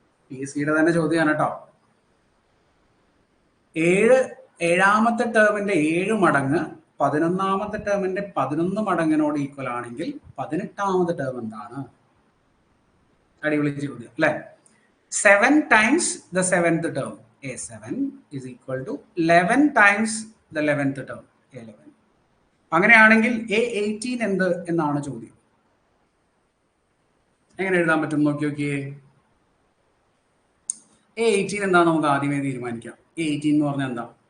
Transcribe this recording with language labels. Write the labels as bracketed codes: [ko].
[ml] PSCയുടെ തന്നെ ചോദ്യമാണ് കേട്ടോ. 7ാമത്തെ ടേമിന്റെ 7 മടങ്ങ് 11ാമത്തെ ടേമിന്റെ 11 മടങ്ങിനോട് ഈക്വൽ ആണെങ്കിൽ 18ാമത്തെ ടേം എന്താണ്? അടിപൊളി ചോദ്യം അല്ലെ? [en] 7 times the 7th term A7 is equal to 11 times the 11th term A11. [ml] അങ്ങനെയാണെങ്കിൽ A18 എന്ത് എന്നാണ് ചോദ്യം. എങ്ങനെ എഴുതാൻ പറ്റും നോക്കി നോക്കിയേ. A18 എന്താ നമുക്ക് ആദ്യമേ തീരുമാനിക്കാം. A18 എന്ന് പറഞ്ഞാൽ എന്താ?